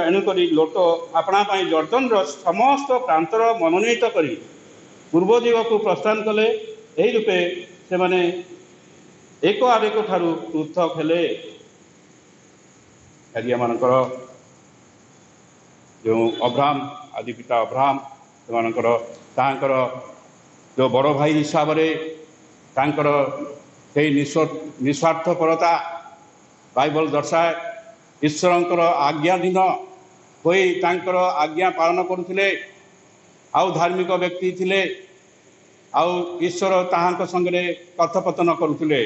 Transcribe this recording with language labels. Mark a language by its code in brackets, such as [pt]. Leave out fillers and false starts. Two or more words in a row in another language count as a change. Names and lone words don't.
[or] ଏଣୁକରି ଲୋଟ ଆପଣା ପାଇଁ ଜର୍ଦ୍ଦନର ସମସ୍ତ ପ୍ରାନ୍ତର ମନୋନୀତ କରି ପୂର୍ବ ଦିଗକୁ ପ୍ରସ୍ଥାନ କଲେ। ଏହି ରୂପେ ସେମାନେ ଏକ ଆରେକ ଠାରୁ ପୃଥକ ହେଲେ। ଆଜି ଆମମାନଙ୍କର [hi] जो अब्राहम आदि पिता अब्राहम [or] ସେମାନଙ୍କର ତାଙ୍କର ଯେଉଁ ବଡ଼ ଭାଇ ହିସାବରେ ତାଙ୍କର ସେଇ ନିସ୍ୱାର୍ଥପରତା ବାଇବଲ ଦର୍ଶାଏ। ଈଶ୍ୱରଙ୍କର ଆଜ୍ଞାଧୀନ ହୋଇ ତାଙ୍କର ଆଜ୍ଞା ପାଳନ କରୁଥିଲେ, ଆଉ ଧାର୍ମିକ ବ୍ୟକ୍ତି ଥିଲେ, ଆଉ ଈଶ୍ୱର ତାହାଙ୍କ ସାଙ୍ଗରେ କଥୋପକଥନ କରୁଥିଲେ।